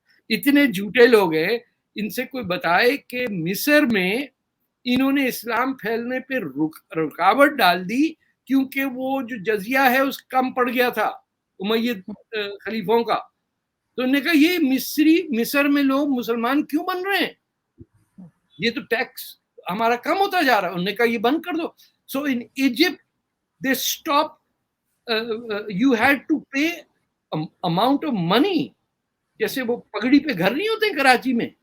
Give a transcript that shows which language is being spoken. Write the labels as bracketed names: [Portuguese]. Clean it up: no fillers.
[Urdu] اتنے جھوٹے لوگ ہیں. ان سے کوئی بتائے کہ مصر میں انہوں نے اسلام پھیلنے پہ رکاوٹ ڈال دی, کیونکہ وہ جو جزیہ ہے اس کم پڑ گیا تھا امید خلیفوں کا. تو انہوں نے کہا یہ مصر میں لوگ مسلمان کیوں بن رہے ہیں, یہ تو ٹیکس ہمارا کم ہوتا جا رہا ہے. انہوں نے کہا یہ بند کر دو. [English] So in Egypt they stopped, you had to pay amount of money. [Urdu] جیسے وہ پگڑی پہ گھر نہیں ہوتے کراچی میں,